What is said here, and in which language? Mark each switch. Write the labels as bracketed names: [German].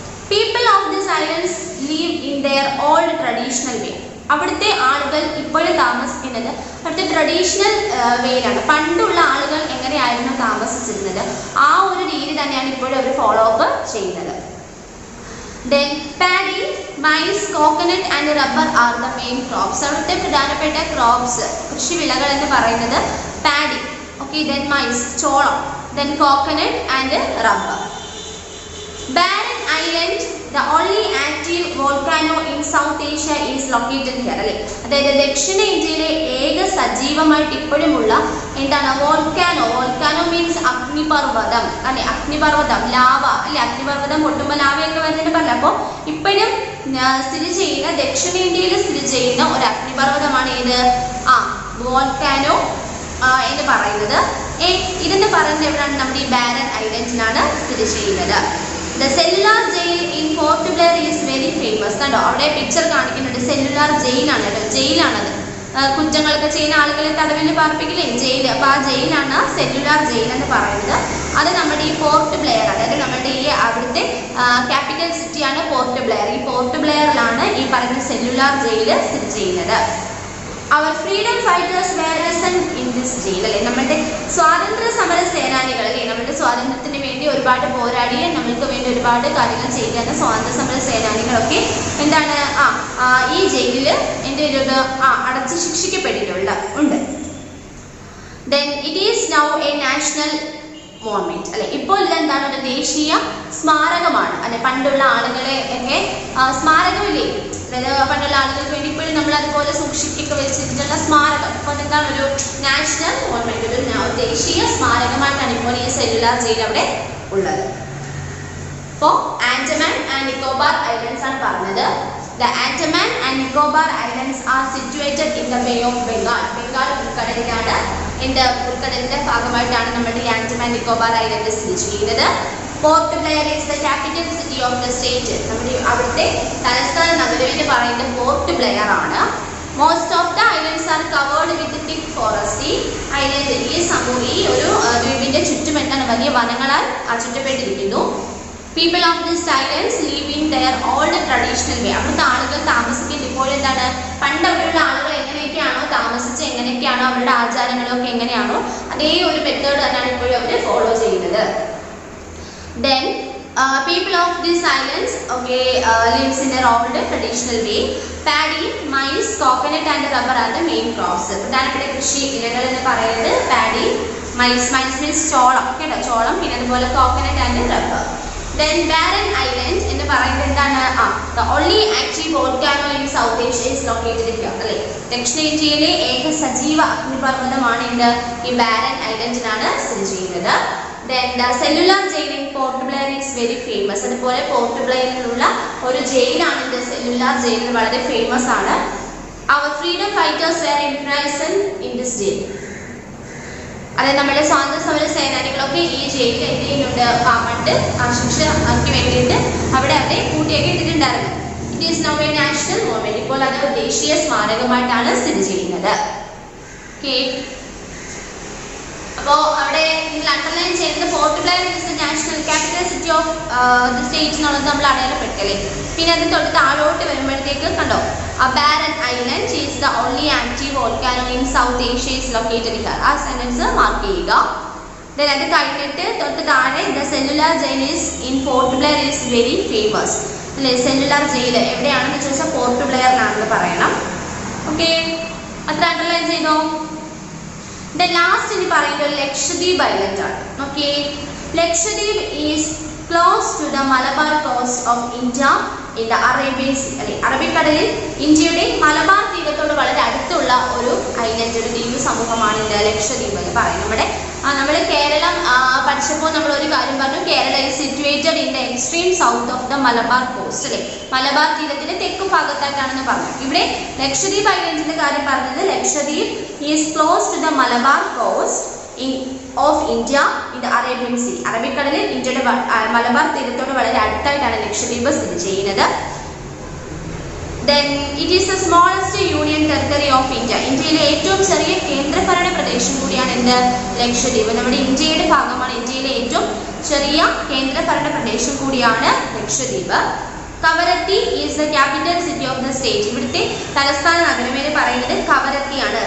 [English] People of this islands live in their old traditional way. [Malayalam] അവിടുത്തെ ആളുകൾ ഇപ്പോഴും താമസിക്കുന്നത് അവിടുത്തെ ട്രഡീഷണൽ വേയിലാണ്. പണ്ടുള്ള ആളുകൾ എങ്ങനെയായിരുന്നു താമസിച്ചിരുന്നത് ആ ഒരു രീതി തന്നെയാണ് ഇപ്പോഴും അവർ ഫോളോ അപ്പ് ചെയ്യുന്നത്. [English] Then paddy, maize, coconut and rubber are the main crops. [Malayalam] അവിടുത്തെ പ്രധാനപ്പെട്ട ക്രോപ്സ് കൃഷിവിളകൾ എന്ന് പറയുന്നത് പാഡി, [English] okay, then maize [Malayalam] ചോളം, [English] then coconut and rubber. Barren Island, the only active volcano in South Asia is located here. [Malayalam] അല്ലേ, അതായത് ദക്ഷിണ ഇന്ത്യയിലെ ഏക സജീവമായിട്ട് ഇപ്പോഴുമുള്ള എന്താണ് വോൾക്കാനോ. വോൾക്കാനോ മീൻസ് അഗ്നിപർവ്വതം അല്ലെ, അഗ്നിപർവ്വതം ലാവ അല്ലെ, അഗ്നിപർവ്വതം പൊട്ടുമ്പോൾ ലാവയൊക്കെ വരുന്നതിന് പറഞ്ഞ. അപ്പോൾ ഇപ്പോഴും സ്ഥിതി ചെയ്യുന്ന ദക്ഷിണേന്ത്യയിൽ സ്ഥിതി ചെയ്യുന്ന ഒരു അഗ്നിപർവ്വതമാണ് ഏത് വോൾക്കാനോ എന്ന് പറയുന്നത്. ഇതെന്ന് പറയുന്നത് എവിടെയാണ്? നമ്മുടെ ഈ ബാരൻ ഐലൻഡിലാണ് സ്ഥിതി ചെയ്യുന്നത്. [English] The cellular jail in Port Blair is very famous. [Malayalam] കണ്ടോ അവിടെ പിക്ചർ കാണിക്കുന്നുണ്ട്. സെല്ലുലാർ ജയിലാണ് കേട്ടോ, ജയിലാണത്. കുറ്റങ്ങളൊക്കെ ചെയ്യുന്ന ആളുകളെ തടവിൽ പാർപ്പിക്കില്ലേ, ജയിൽ. അപ്പോൾ ആ ജയിലാണ് സെല്ലുലാർ ജയിൽ എന്ന് പറയുന്നത്. അത് നമ്മുടെ ഈ പോർട്ട് ബ്ലെയർ, അതായത് നമ്മുടെ ഈ അവിടുത്തെ ക്യാപിറ്റൽ സിറ്റിയാണ് പോർട്ട് ബ്ലെയർ. ഈ പോർട്ട് ബ്ലെയറിലാണ് ഈ പറയുന്ന സെല്ലുലാർ ജയിൽ സ്ഥിതി ചെയ്യുന്നത്. [English] അവർ freedom fighters were present in this jail. [Malayalam] അല്ലേ, നമ്മുടെ സ്വാതന്ത്ര്യ സമര സേനാനികൾ അല്ലേ, നമ്മുടെ സ്വാതന്ത്ര്യത്തിന് വേണ്ടി ഒരുപാട് പോരാടിയ, നമ്മൾക്ക് വേണ്ടി ഒരുപാട് കാര്യങ്ങൾ ചെയ്യുന്ന സ്വാതന്ത്ര്യ സമര സേനാനികളൊക്കെ എന്താണ് ഈ ജയിലിൽ അടച്ച് ശിക്ഷിക്കപ്പെട്ടിട്ടുണ്ട് ഉണ്ട്. [English] Then it is now a national monument അല്ലെ. [Malayalam] ഇപ്പോൾ ഇതെന്താണ്? ഒരു ദേശീയ സ്മാരകമാണ് അല്ലെ. പണ്ടുള്ള ആളുകളെ ഒക്കെ സ്മാരകമില്ലേ, അതായത് പണ്ടുള്ള ആളുകൾക്ക് വേണ്ടി ഇപ്പോഴും നമ്മൾ അതുപോലെ സൂക്ഷിക്കൊക്കെ വെച്ചിട്ടുള്ള സ്മാരകം. അപ്പോൾ അതെന്താണ്? ഒരു നാഷണൽ മോണമെന്റ്, ഒരു ദേശീയ സ്മാരകമായിട്ടാണ് ഇപ്പോൾ ഈ സെല്ലുലാർ ജയിൽ അവിടെ ഉള്ളത്. അപ്പോൾ ആൻഡമാൻ ആൻഡ് നിക്കോബാർ ഐലൻഡ്സ് ആണ് പറഞ്ഞത്. [English] The Andaman and Nicobar Islands are situated in the Bay of Bengal. [Malayalam] Bengal ഉൾക്കടലിലാണ്. ഉൾക്കടലിന്റെ ഭാഗമായിട്ടാണ് നമ്മുടെ ഈ ആൻഡമാൻ നിക്കോബാർ ഐലൻഡ് സ്ഥിതി ചെയ്യുന്നത്. [English] Port Blair is the capital city of the state. [Malayalam] നമ്മുടെ അവിടുത്തെ തലസ്ഥാന നഗരം എന്ന് പറയുന്നത് പോർട്ട് ബ്ലെയർ ആണ്. [English] Most of the islands are covered with thick forest. [Malayalam] ഈ ഐലൻഡ് ഈ ഒരു ദ്വീപിന്റെ ചുറ്റും എന്താണ്? വലിയ വനങ്ങളാൽ ചുറ്റപ്പെട്ടിരിക്കുന്നു. [English] People of these islands live in their old traditional way. [Malayalam] അവിടുത്തെ ആളുകൾ താമസിക്കുന്നത് ഇപ്പോൾ എന്താണ്? പണ്ട് അവിടെയുള്ള ആളുകൾ എങ്ങനെയൊക്കെയാണോ താമസിച്ച്, എങ്ങനെയൊക്കെയാണോ അവരുടെ ആചാരങ്ങളൊക്കെ എങ്ങനെയാണോ അതേ ഒരു മെത്തേഡ് തന്നെയാണ് ഇപ്പോഴും അവർ ഫോളോ ചെയ്യുന്നത്. [English] Then people of these islands lives in their old traditional way. Paddy, maize, coconut and rubber are the main crops. [Malayalam] പ്രധാനപ്പെട്ട കൃഷി ഇനങ്ങൾ എന്ന് പറയുന്നത് പാഡി, മൈസ് മീൻസ് ചോളം കേട്ടോ, ചോളം, പിന്നെ അതുപോലെ coconut and rubber. Then Barren Island എന്ന് പറയുന്നത് എന്താണ്? [English] The only active volcano in South Asia is located here. [Malayalam] അല്ലേ, ദക്ഷിണേന്ത്യയിലെ ഏക സജീവ അഗ്നിപർവ്വതമാണ് ഈ ബാരൻ ഐലൻഡിലാണ് സ്ഥിതി ചെയ്യുന്നത്. [English] Then the cellular jail in Port Blair is very famous. [Malayalam] അതുപോലെ പോർട്ട് ബ്ലെയറിലുള്ള ഒരു ജയിലാണ് ഇത്. സെല്ലുലാർ ജയിൽ വളരെ ഫേമസ് ആണ്. [English] Our freedom fighters were imprisoned in this jail. [Malayalam] അതായത് നമ്മുടെ സ്വാതന്ത്ര്യ സമര സേനാനികളൊക്കെ ഈ ജയിലിൽ എന്ത് ചെയ്യുന്നുണ്ട്? പണ്ട് ശിക്ഷയ്ക്ക് വേണ്ടിയിട്ട് അവിടെ അവരെ കൂട്ടിയൊക്കെ ഇട്ടിട്ടുണ്ടായിരുന്നു. [English] It is now a national monument. [Malayalam] ഇപ്പോൾ അത് ദേശീയ സ്മാരകമായിട്ടാണ് സ്ഥിതി ചെയ്യുന്നത്. ഓക്കെ, അപ്പോൾ അവിടെ നിങ്ങൾ അണ്ടർലൈൻ ചെയ്യുന്നത് [English] Port Blair is the national capital city of the state [Malayalam] എന്നുള്ളത് നമ്മൾ അടയാളപ്പെട്ടല്ലേ. പിന്നെ അത് തൊട്ട് താഴോട്ട് വരുമ്പോഴത്തേക്ക് കണ്ടോ, [English] Barren Island is the only active volcano in South Asia is located here. [Malayalam] ആ സെന്റൻസ് മാർക്ക് ചെയ്യുക. [English] Then [Malayalam] അത് കഴിഞ്ഞിട്ട് തൊട്ട് താഴെ [English] the cellular jail is in Port Blair is very famous. [Malayalam] അല്ലേ, സെല്ലുലാർ ജയിൽ എവിടെയാണെന്ന് ചോദിച്ചാൽ പോർട്ട് ബ്ലെയറിലാണെന്ന് പറയണം. ഓക്കെ, അത്ര അണ്ടർലൈൻ ചെയ്തോ. ലാസ്റ്റ് ഇനി പറയുന്നത് ലക്ഷദ്വീപ് ഐലൻഡ് ആണ്. [English] Okay, Lakshadweep is close to the Malabar coast of India in the Arabian sea. [Malayalam] അല്ലെ, അറബിക്കടലിൽ ഇന്ത്യയുടെ മലബാർ തീരത്തോട് വളരെ അടുത്തുള്ള ഒരു ഐലൻഡ്, ഒരു ദ്വീപ് സമൂഹമാണ് ലക്ഷദ്വീപ് എന്ന് പറയുന്നത്. നമ്മൾ കേരളം പഠിച്ചപ്പോൾ നമ്മൾ ഒരു കാര്യം പറഞ്ഞു, [English] Kerala is situated in the extreme south of the Malabar coast. [Malayalam] അല്ലെ, മലബാർ തീരത്തിന്റെ തെക്ക് ഭാഗത്തായിട്ടാണെന്ന് പറഞ്ഞു. ഇവിടെ ലക്ഷദ്വീപ് ഐലൻഡിന്റെ കാര്യം പറഞ്ഞത് [English] Lakshadweep is close to the Malabar coast of India in the Arabian sea. [Malayalam] അറബിക്കടലിൽ ഇന്ത്യയുടെ മലബാർ തീരത്തോട് വളരെ അടുത്തായിട്ടാണ് ലക്ഷദ്വീപ് സ്ഥിതി ചെയ്യുന്നത്. [English] Then it is the smallest union territory of India. [Malayalam] ഇന്ത്യയിലെ ഏറ്റവും ചെറിയ കേന്ദ്രഭരണ പ്രദേശം കൂടിയാണ് എന്ത് ലക്ഷദ്വീപ്. നമ്മുടെ ഇന്ത്യയുടെ ഭാഗമാണ്, ഇന്ത്യയിലെ ഏറ്റവും ചെറിയ കേന്ദ്രഭരണ പ്രദേശം കൂടിയാണ് Lakshadweep. [English] Kavaratti is the capital city of the state. [Malayalam] ഇവിടുത്തെ തലസ്ഥാന നഗരം എന്ന് പറയുന്നത് കവരത്തിയാണ്.